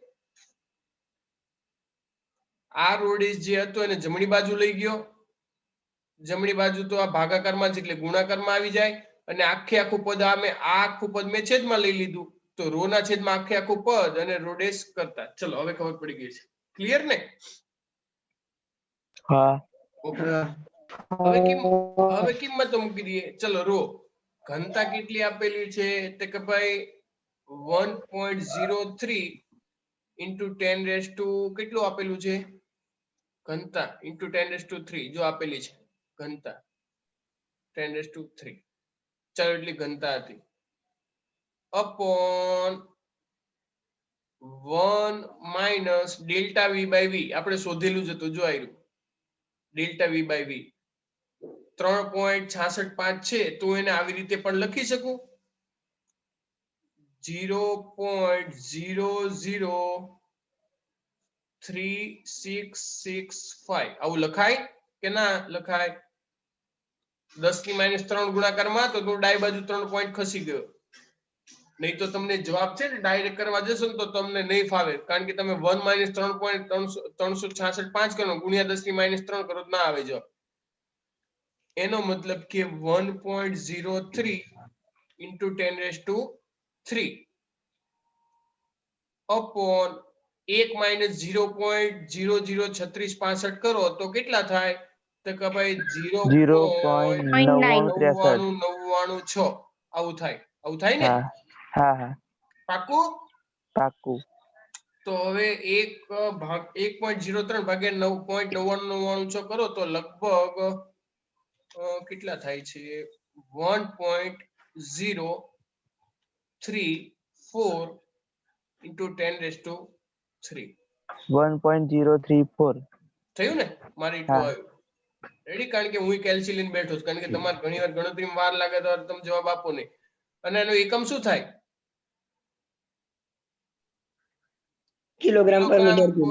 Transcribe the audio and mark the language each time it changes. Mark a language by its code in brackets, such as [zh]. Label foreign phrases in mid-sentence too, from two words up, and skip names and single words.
[gu] આ રોડેસ જે હતો એને જમણી બાજુ લઈ ગયો, જમણી બાજુ તો આ ભાગાકારમાં છે એટલે ગુણાકારમાં આવી જાય, અને આખું પદ આખું પદ મેં છેદમાં લઈ લીધું, તો રો ના છેદમાં આખું પદ અને રોડેસ કરતા. ચલો હવે ખબર પડી ગઈ છે, ક્લિયર ને? હા. હવે કિંમતો મૂકી દઈએ. ચલો રો ઘનતા કેટલી આપેલી છે તે કે ભાઈ 1.03 [en] into 10 raised to [gu] કેટલું આપેલું છે ઘનતા [en] into 10 raised to 3 [gu] જો આપેલી છે ઘનતા [en] 10 raised to 3. [gu] ચાલો એટલી ઘનતા હતી [en] upon 1 minus delta v by v [gu] આપણે શોધેલું જ હતું, જો આવ્યું [en] delta v by v [gu] 3.665 છે, તો એને આવી રીતે પણ લખી શકું 0.003665 આવું લખાય કે ના લખાય? 10 ની -3 ગુણાકારમાં તો ડાબી બાજુ 3 પોઈન્ટ ખસી ગયો, નહીં તો તમને જવાબ છે ને ડાયરેક્ટ કરવા જશો ને તો તમને નહીં ફાવે, કારણ કે તમે 1 - 3.366 કરો ગુણ્યા 10 ની -3 કરો ના આવે જવાબ. એનો મતલબ કે 1.03 [en] into 10 raised to 3 upon 1 minus [gu] 0.003665 કરો તો કેટલા થાય? તો કે ભાઈ 0.9996 આવું થાય. આવું થાય ને? હા. પાકું? પાકું. તો હવે 1.03 ભાગ્યા 9.9996 કરો તો લગભગ કેટલા થાય છે? [en] 1.034 into 10 raised to 3 1.034 [gu] થયું ને? મારે એટલું આવ્યું. રેડી? કારણ કે હું કેલ્સી લઈને બેઠો છું, કારણ કે તમારે ઘણી વાર ગણતરીમાં વાર લાગે તો તમે જવાબ આપો નહીં. અને એનો એકમ શું થાય? કિલોગ્રામ પર [en] meter cube.